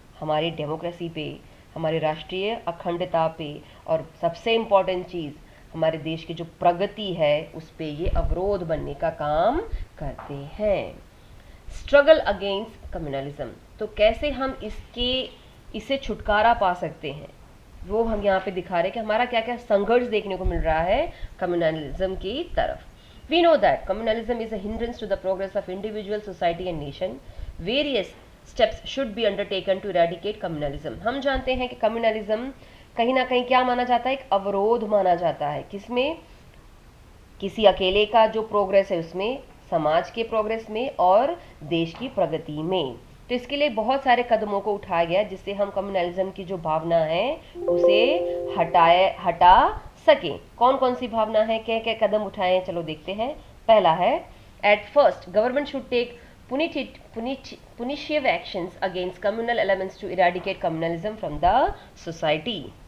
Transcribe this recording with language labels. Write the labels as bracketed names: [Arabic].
[Hindi] हमारी डेमोक्रेसी पे, हमारी राष्ट्रीय अखंडता पे, और सबसे इम्पॉर्टेंट चीज़ हमारे देश की जो प्रगति है उस पे ये अवरोध बनने का काम करते हैं। [English] struggle against communalism, [Hindi] तो कैसे हम इससे छुटकारा पा सकते हैं? वो हम यहाँ पे दिखा रहे हैं कि हमारा क्या क्या संघर्ष देखने को मिल रहा है कम्युनलिज्म की तरफ। [English] We know that communalism is a hindrance to the progress of individual, society and nation. Various steps should be undertaken to eradicate communalism. [Hindi] हम जानते हैं कि कम्युनलिज्म कहीं ना कहीं क्या माना जाता है, एक अवरोध माना जाता है। किसमें? किसी अकेले का जो प्रोग्रेस है उसमें, समाज के प्रोग्रेस में और देश की प्रगति में। तो इसके लिए बहुत सारे कदमों को उठाया गया जिससे हम कम्युनलिज्म की जो भावना है उसे हटा सके। कौन कौन सी भावना है, क्या क्या कदम उठाए हैं, चलो देखते हैं। पहला है, [English] At first government should take punitive actions against communal elements to eradicate communalism from the society.